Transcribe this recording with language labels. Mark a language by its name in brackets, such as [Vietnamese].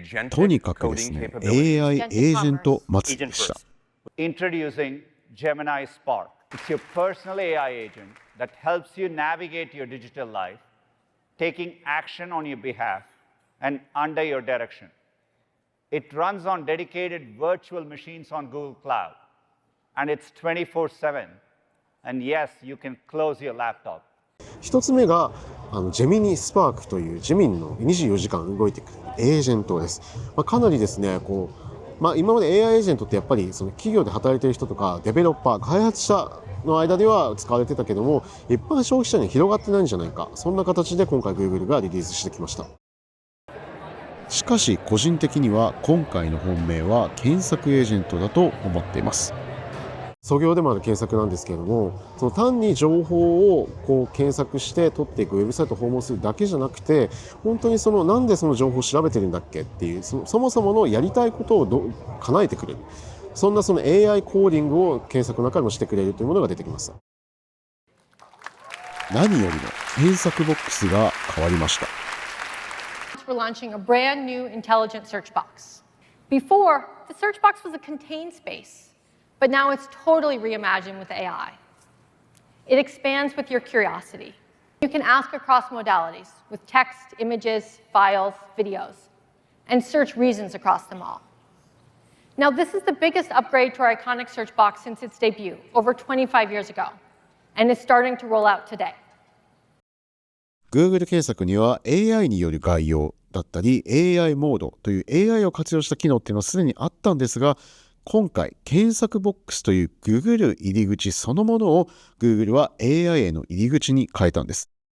[Japanese] とにかくですね、AI エージェント祭りでした。 [English] Introducing Gemini Spark. It's your personal AI agent that helps you navigate your digital life, taking action on your behalf and under your direction. It runs on dedicated virtual machines on Google Cloud, and it's 24/7. And yes, you can close your laptop. [Japanese] 一つ目がGemini Spark というジェミニの24時間動いてくるエージェントです。かなりですね、今まで AI エージェントってやっぱりその企業で働いている人とかデベロッパー、開発者の間では使われてたけども、一般消費者に広がってないんじゃないか、そんな形で今回 Google がリリースしてきました。しかし個人的には今回の本命は検索エージェントだと思っています。創業でもある検索なんですけれども、その単に情報を検索して取っていくウェブサイトを訪問するだけじゃなくて、本当になんでその情報を調べてるんだっけっていう、そもそものやりたいことを叶えてくれる、そんなAI コーディングを検索の中でもしてくれるというものが出てきました。何よりも検索ボックスが変わりました。 [English] We're launching a brand new intelligent search box. Before, the search box was a contained space, but now it's totally reimagined with AI. It expands with your curiosity. You can ask across modalities with text, images, files, videos, and search reasons across them all. Now, this is the biggest upgrade to our iconic search box since its debut over 25 years ago, and is starting to roll out today. [Japanese] Google 検索には AI による概要だったり AI モードという AI を活用した機能っていうのはすでにあったんですが、今回検索ボックスという Google 入り口そのものを Google は AI への入り口に変えたんです。